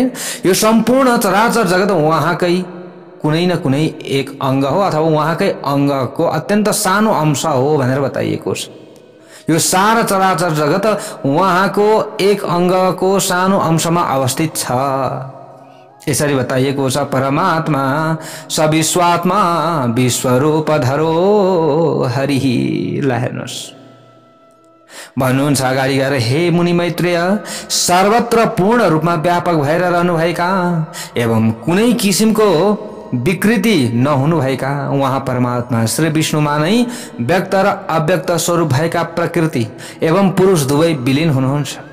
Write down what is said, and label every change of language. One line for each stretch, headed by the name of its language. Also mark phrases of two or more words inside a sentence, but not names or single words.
Nepali: यो सम्पूर्ण चराचर जगत उहाँकै कुनै न कुनै एक अंग हो अथवा उहाँकै अंगको अत्यन्त सानो अंश हो भनेर बताइएको छ। यो सारा चराचर जगत उहाँको एक अंगको सानो अंशमा अवस्थित छ। यसरी बताइएको छ।
Sanskrit: परमात्मा स विश्वात्मा विश्वरूप धरो हरि।
Nepali: हेर्नुहोस्, भन्नुहुन्छ अगाडि गएर, हे मुनि मैत्रेय, सर्वत्र पूर्ण रूपमा व्यापक भएर रहनुभएका एवं कुनै किसिमको विकृति नहुनु भएका उहाँ परमात्मा श्री विष्णुमा नै व्यक्त र अव्यक्त स्वरूप भएका प्रकृति एवं पुरुष दुवै विलीन हुनुहुन्छ।